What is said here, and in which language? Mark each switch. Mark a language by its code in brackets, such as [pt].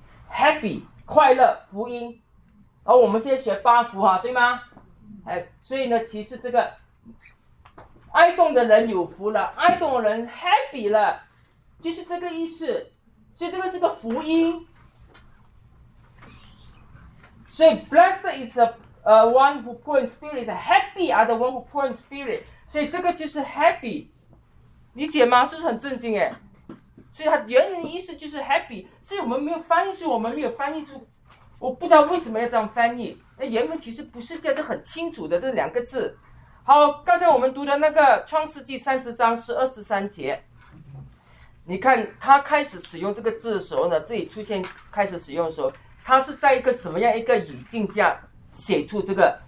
[zh] Happy 快乐福音，然后我们现在学八福哈，对吗？哎，所以呢，其实这个哀恸的人有福了，哀恸的人 happy 了，就是这个意思。所以这个是个福音。所以 [en] blessed is the one who poor in spirit， happy are the one who poor in spirit。 [zh] 所以这个就是 happy， 理解吗？是不是很震惊哎？所以它原文意思就是 happy， 是我们没有翻译，是我们没有翻译出，我不知道为什么要这样翻译。那原文其实不是这样，这很清楚的这两个字。好，刚才我们读的那个创世纪三十章是二十三节，你看他开始使用这个字的时候呢，这里出现开始使用的时候，他是在一个什么样一个语境下写出这个？